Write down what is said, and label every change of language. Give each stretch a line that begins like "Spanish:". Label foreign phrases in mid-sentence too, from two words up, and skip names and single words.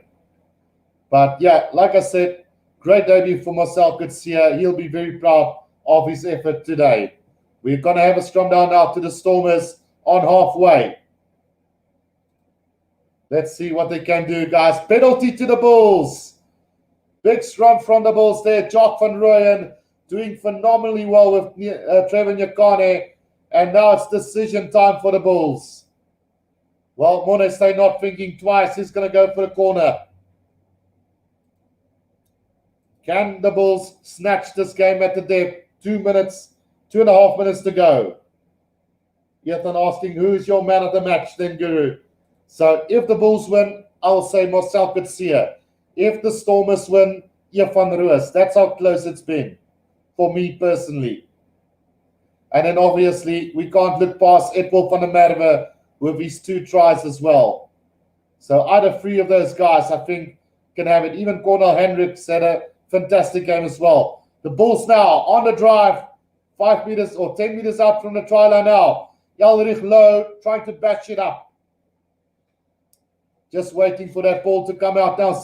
English: But yeah, like I said, great debut for Marcell Coetzee. He'll be very proud of his effort today. We're going to have a scrum down now to the Stormers on halfway. Let's see what they can do, guys. Penalty to the Bulls. Big scrum from the Bulls there. Jock van Rooyen doing phenomenally well with Trevor Nyakane. And now it's decision time for the Bulls. Well, Morne Steyn not thinking twice. He's going to go for the corner. Can the Bulls snatch this game at the depth? 2.5 minutes to go. Ethan asking, who's your man of the match then, Guru? So if the Bulls win, I'll say Marcell Coetzee. If the Stormers win, Van Roos. That's how close it's been for me personally. And then obviously, we can't look past Edward van der Merwe with his 2 tries as well. So out of 3 of those guys, I think, can have it. Even Cornel Hendricks had a fantastic game as well. The Bulls now on the drive, 5 meters or 10 meters out from the try line now. Elrich Low trying to batch it up. Just waiting for that ball to come out now.